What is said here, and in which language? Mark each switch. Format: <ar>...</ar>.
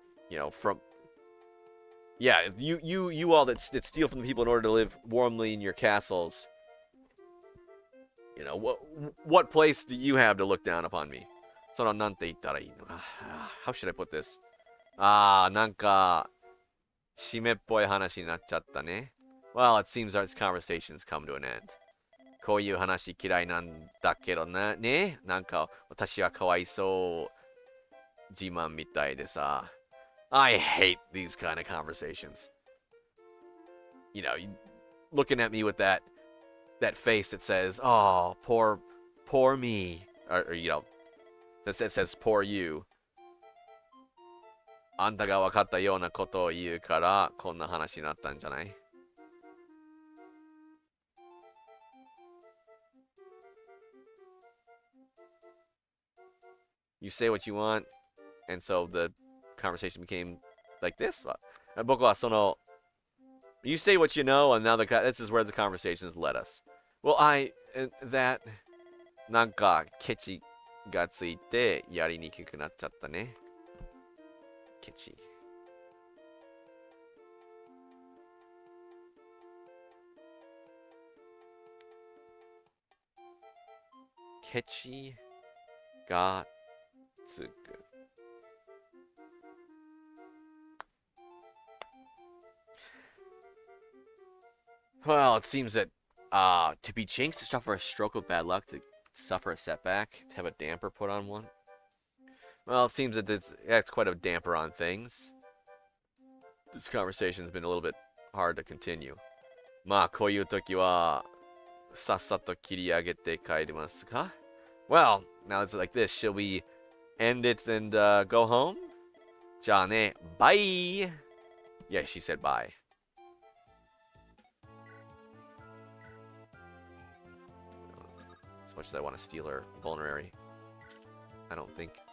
<en>You know, from yeah, you all that steal from the people in order to live warmly in your castles. You know, what place do you have to look down upon me?</en> <ja>そのなんて言ったらいいのか。</ja> <en>How should I put this?</en> <ja>なんか締めっぽい話になっちゃったね。</ja> <en>Well, it seems our conversations come to an end.</en> <ja>こういう話嫌いなんだけどね。なんか私はかわいそう自慢みたいでさ。</ja> <en>I hate these kind of conversations. You know, looking at me with that face that says, "Oh, poor me," or you know, that says "poor you."</en> <ja>あんたが分かったようなことを言うからこんな話になったんじゃない?</ja> <en>You say what you want, and so the conversation became like this.</en> <ja>僕はその</ja> <en>You say what you know, and now this is where the conversations led us. Well, that</en> <ja>なんかケチがついてやりにくくなっちゃったね。ケチ。ケチがつく。</ja> <en>Well, it seems that To be jinxed, to suffer a stroke of bad luck, to suffer a setback, to have a damper put on one. Well, it seems that that's quite a damper on things. This conversation's been a little bit hard to continue.</en> <ja>まあ、こういう時は、さっさと切り上げて帰りますか?</ja> <en>Well, now it's like this. Shall we end it and go home?</en> <ja>じゃあね,</ja> <en>bye! Yeah, she said bye. As much as I want to steal her vulnerary, I don't think...</en>